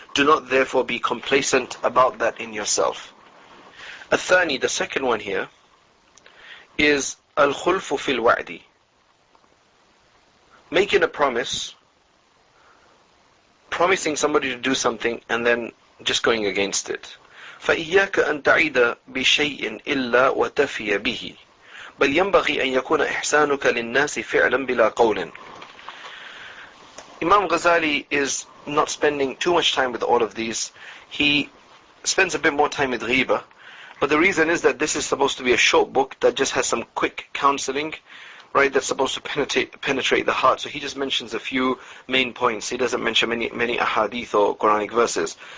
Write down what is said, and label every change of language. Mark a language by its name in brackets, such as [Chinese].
[English] Do not therefore be complacent about that in yourself. الثاني, the second one here, is الخلف في الوعد. Making a promise, promising somebody to do something and then just going against it. [Arabic] فإياك أن تعيد بشيء إلا وتفي به بل ينبغي أن يكون إحسانك للناس فعلا بلا قول. [English] Imam Ghazali is not spending too much time with all of these. He spends a bit more time with ghiba, but the reason is that this is supposed to be a short book that just has some quick counseling, right, that's supposed to penetrate the heart. So he just mentions a few main points. He doesn't mention many ahadith or Quranic verses.